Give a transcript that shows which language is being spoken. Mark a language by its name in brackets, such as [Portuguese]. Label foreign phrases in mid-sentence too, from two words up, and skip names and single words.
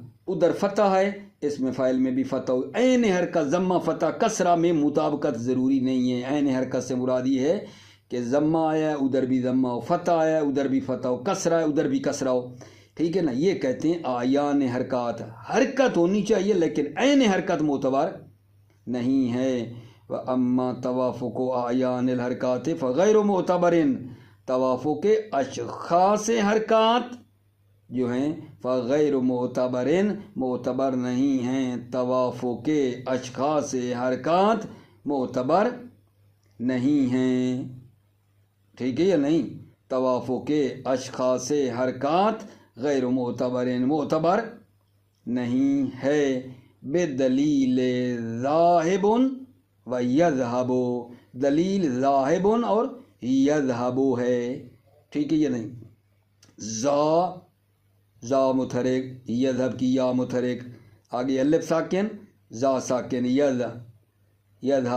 [Urdu] ادھر فتح ہے اس میں فاعل میں بھی فتح ہو. عین حرکت ضمہ فتح کسرہ میں مطابقت ضروری نہیں ہے. عین حرکت سے مراد یہ ہے کہ ضمہ آیا ہے ادھر بھی ضمہ ہو، فتح آیا ہے ادھر بھی فتح ہو، کسرہ ہے ادھر بھی کسرہ ہو. ٹھیک ہے نا. یہ کہتے ہیں اعیان حرکات. حرکت ہونی چاہیے لیکن عین حرکت معتبر نہیں ہے. [Arabic] وَأَمَّا تَوَافُقُ أَعْيَانِ الْحَرَكَاتِ فَغَيْرُ مُعْتَبَرٍ، [Urdu] توافق اشخاص حرکات جو ہیں [Arabic] فغیر معتبرن [Urdu] معتبر نہیں ہیں. توافق اشخاص حرکات معتبر نہیں ہیں. ٹھیک ہے یا نہیں؟ توافق اشخاص حرکات [Arabic] غیر معتبرن [Urdu] معتبر نہیں ہے. [Arabic] بدلیل ذاہب و یذہب، [Urdu] دلیل ذاہب اور یذہب ہے. ٹھیک ہے یا نہیں؟ زا متحرک، یذہب کی یا متحرک، آگے الف ساکن زا ساکن، یذہا.